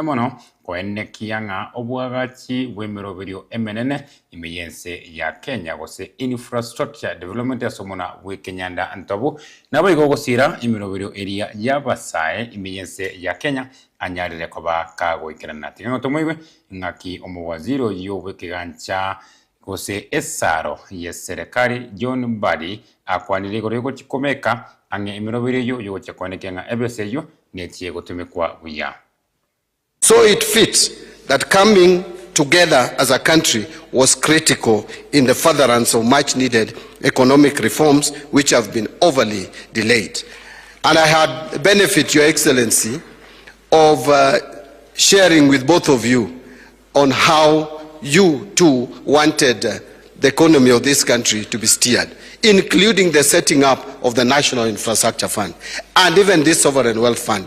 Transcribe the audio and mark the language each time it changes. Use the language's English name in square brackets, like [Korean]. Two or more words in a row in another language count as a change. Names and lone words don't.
[Gusii] mono konekia nga obwagachi wemerobirio emenene imeyense ya Kenya gose [English] infrastructure development [Gusii] ya somona we Kenyanda antobu naboigo gosira imerobirio eria yabasae imeyense ya Kenya anyarire koba kago ikirana tingo tomoiwe ngaki omuwaziri yo wekigancha gose esaro ye serikali John Mbadi akwanire gorego chikomeka ange imirobire yo chakonekenga ebese yo netie gutumikwa buya. [English] So it fits that coming together as a country was critical in the furtherance of much needed economic reforms which have been overly delayed. And I had benefit, Your Excellency, of sharing with both of you on how you too wanted the economy of this country to be steered, including the setting up of the National Infrastructure Fund and even this Sovereign Wealth Fund.